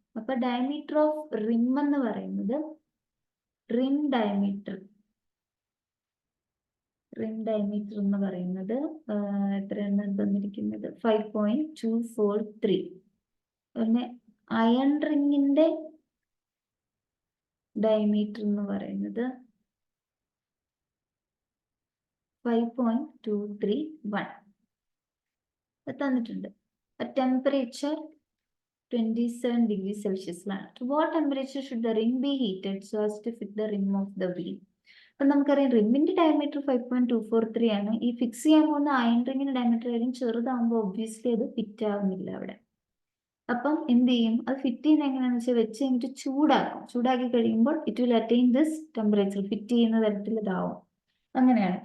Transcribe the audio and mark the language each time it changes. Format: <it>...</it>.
<ml>അപ്പൊ diameter of റിം എന്ന് പറയുന്നത് റിം ഡയമീറ്റർ എന്ന് പറയുന്നത് എത്രയാണ് തന്നിരിക്കുന്നത് 5.243. പിന്നെ അയൺ റിങ്ങിന്റെ ഡയമീറ്റർ എന്ന് പറയുന്നത് 5.231 തന്നിട്ടുണ്ട്.</ml> <en>Temperature 27 degrees Celsius. To what temperature should the ring be heated so as to fit the rim of the wheel?</en> <ml>അപ്പം നമുക്കറിയാം റിമ്മിന്റെ ഡയമീറ്റർ 5.243 ആണ്. ഈ ഫിക്സ് ചെയ്യാൻ പോകുന്ന അയൺ റിങ്ങിന്റെ ഡയമീറ്റർ ആയാലും ചെറുതാകുമ്പോൾ ഒബ്വിയസ്ലി അത് ഫിറ്റ് ആവുന്നില്ല അവിടെ. അപ്പം എന്ത് ചെയ്യും, അത് ഫിറ്റ് ചെയ്യുന്നത് എങ്ങനെയാണെന്ന് വെച്ചാൽ വെച്ച് കഴിഞ്ഞിട്ട് ചൂടാക്കും. ചൂടാക്കി കഴിയുമ്പോൾ</ml> <en>it will attain this temperature,</en> <ml>fit ചെയ്യുന്ന തരത്തിൽ ഇതാവും. അങ്ങനെയാണ്.</ml>